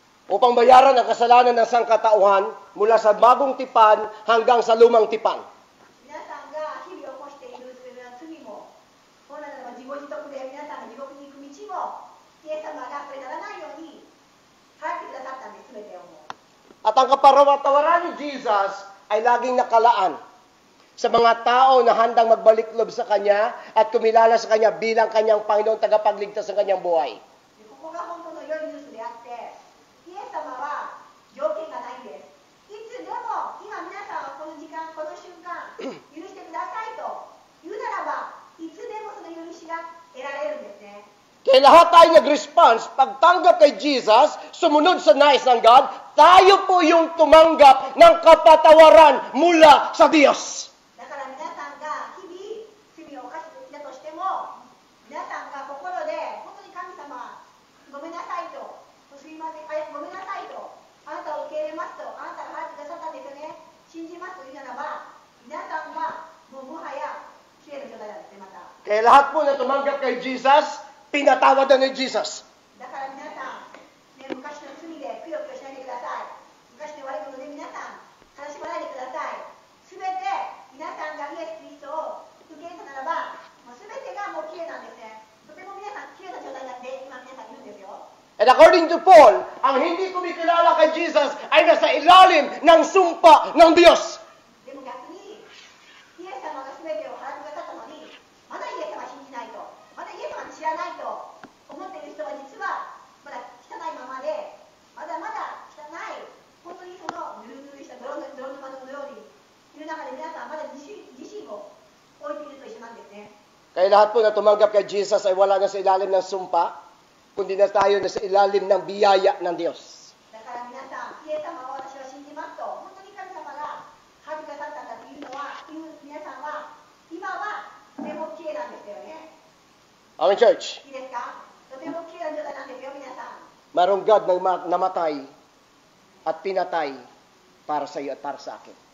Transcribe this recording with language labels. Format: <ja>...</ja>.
<tl>upang bayaran ang kasalanan ng sangkatauhan mula sa bagong tipan hanggang sa lumang tipan.</tl> <ja>皆さんが日々起こしている罪も、本来ならば自業自得で皆さんが地獄に行く道も、イエス様がそれならないように払ってくださったんです、全てをもう。</ja> <tl>At ang kapatawaran ni Jesus ay laging nakalaan sa mga tao na handang magbalik loob sa Kanya at kumilala sa Kanya bilang Kanyang Panginoon tagapagligtas sa Kanyang buhay.</tl> <ja>でここが本当の良いニュースであって、イエス様は条件がないんです。いつでも、今皆さんはこの時間、この瞬間、許してくださいと言うならば、いつでもその許しが得られるんですね。</ja> <tl>Kaya lahat tayo nag-response, pagtanggap kay Jesus, sumunod sa nais ng God, tayo po yung tumanggap ng kapatawaran mula sa Diyos.</tl> <ja>だから皆さんが日々罪を犯してきたとしても、皆さんが心で本当に神様ごめんなさいと、すいません、ごめんなさいと、あなたを受け入れますと、あなたが払ってくださったんですよね、信じますと言うならば、皆さんはもはやきれいな状態なんですね、また。</ja> <tl>Kaya lahat po na tumanggap kay Jesus, pinatawad na ni Jesus.</tl> <ja>だから皆さん、ね、昔の罪でくよくよしないでください。昔の悪いことで皆さん、悲しまないでください。すべて皆さんがイエス・キリストを受け入れたならば、もうすべてがもうきれいなんですね。とても皆さんきれいな状態なんで、今皆さんいるんですよ。</ja> <en>And according to Paul,</en> <tl>ang hindi kumikilala kay Jesus ay nasa ilalim ng sumpa ng Diyos.</tl> <ja>でも逆に、イエス様がすべてを払ってくださったのに、まだイエス様信じないと、まだイエス様知らないと思っている人は実はまだ汚いままで、まだまだ汚い、本当にそのぬるぬるした泥沼のようにいる中で皆さんまだ自信を置いていると一緒なんですね。</ja> <tl>Kaya lahat po na tumanggap kay Jesus ay wala na sa ilalim ng sumpa, kundi na tayo na sa ilalim ng biyaya ng Diyos.</tl> <ja>だから皆さん、イエス様を私は信じますと、本当に神様が払ってくださったんだというのは、皆さんは今はとてもきれいなんですよね。</ja> <en>Amen, church.</en> <ja>いいですか？とてもきれいな状態なんですよ、皆さん。</ja> <tl>Mayroong God na namatay at pinatay para sa iyo at para sa akin.</tl>